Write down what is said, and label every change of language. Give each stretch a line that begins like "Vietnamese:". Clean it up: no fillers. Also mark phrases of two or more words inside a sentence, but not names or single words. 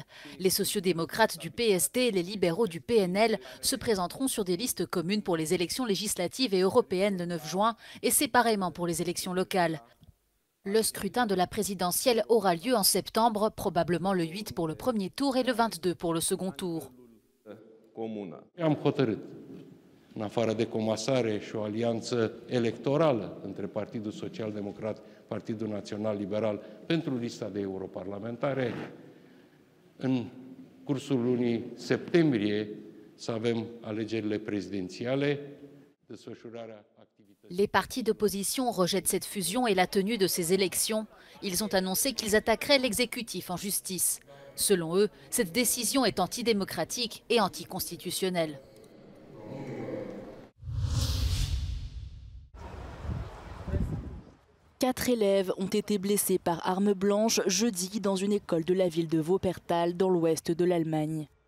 French: Les sociodémocrates du PSD et les libéraux du PNL se présenteront sur des listes communes pour les élections législatives et européennes le 9 juin et séparément pour les élections locales. Le scrutin de la présidentielle aura lieu en septembre, probablement le 8 pour le premier tour et le 22 pour le second tour.
Romanian: În afară de comasare și o alianță electorală între Partidul Social-Democrat, Partidul Național Liberal pentru lista de europarlamentare, în cursul lunii septembrie să avem alegerile prezidențiale, desfășurarea activității.
French: Les partis d'opposition rejettent cette fusion et la tenue de ces élections. Ils ont annoncé qu'ils attaqueraient l'exécutif en justice. Selon eux, cette décision est antidémocratique et anticonstitutionnelle. Quatre élèves ont été blessés par arme blanche jeudi dans une école de la ville de Wuppertal dans l'ouest de l'Allemagne.